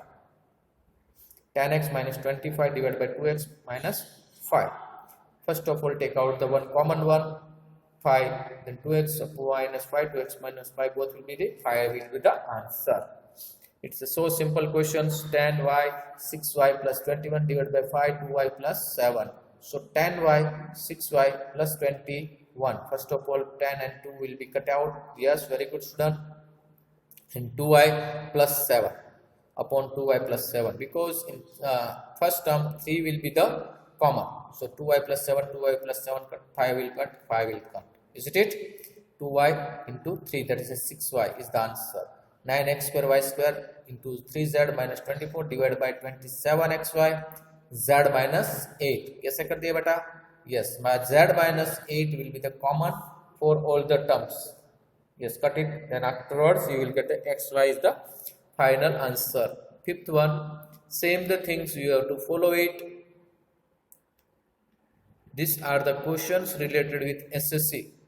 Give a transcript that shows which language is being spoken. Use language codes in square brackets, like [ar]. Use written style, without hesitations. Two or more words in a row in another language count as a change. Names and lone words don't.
[en] 10x minus 25 divided by 2x minus 5. First of all, take out the one common one, 5, then 2x minus 5, 2x minus 5, both will be the 5 will be the answer. It's a so simple questions. 10y 6y plus 21 divided by 5, 2y plus 7. So 10y 6y plus 21. First of all, 10 and 2 will be cut out. Yes, very good student. And 2y plus 7 upon 2y plus 7, because in first term 3 will be the common. So 2y plus 7, 2y plus 7 cut, 5 will cut, 5 will cut. Isn't it? 2y into 3, that is a 6y is the answer. 9x square y square into 3z minus 24 divided by 27xy z minus 8. [hi] कैसे कर दिया बेटा? [en] Yes, my z minus 8 will be the common for all the terms. Yes, cut it, then afterwards you will get the xy is the final answer. Fifth one, same the things you have to follow it. These are the questions related with SSC.